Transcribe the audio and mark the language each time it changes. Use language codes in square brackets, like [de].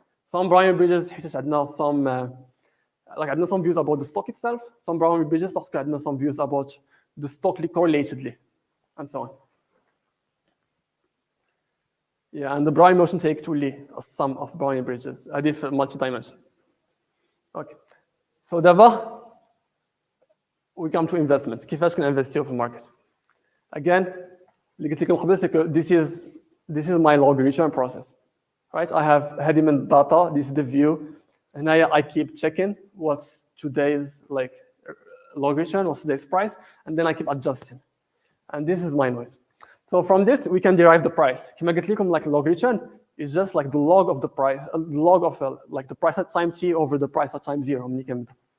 [en] Some Brownian bridges [ar] حيت عندنا عندنا [en] some views about the stock itself, some Brownian bridges [ar] باسكو عندنا [en] some views about the stock اللي correlatedly and so on. Yeah, and the Brownian motion take [ar] تولي [en] a sum of Brownian bridges [ar] هذه في [en] multi dimension. Okay. So [ar] دابا [en] we come to investment. [ar] كيفاش كنinvestيو في الماركت؟ [en] Again, [ar] اللي قلت لكم قبل سكو [en] this is my log return process. Right? I have [ar] هذه من [en] data, this is the view. [ar] هنايا [en] I keep checking what's today's like log return, what's today's price, and then I keep adjusting. And this is my noise. So from this we can derive the price. [ar] كما قلت لكم [en] like log return is just like the log of the price, the log of like the price at time t over the price at time 0 [ar] ملي كنبدا.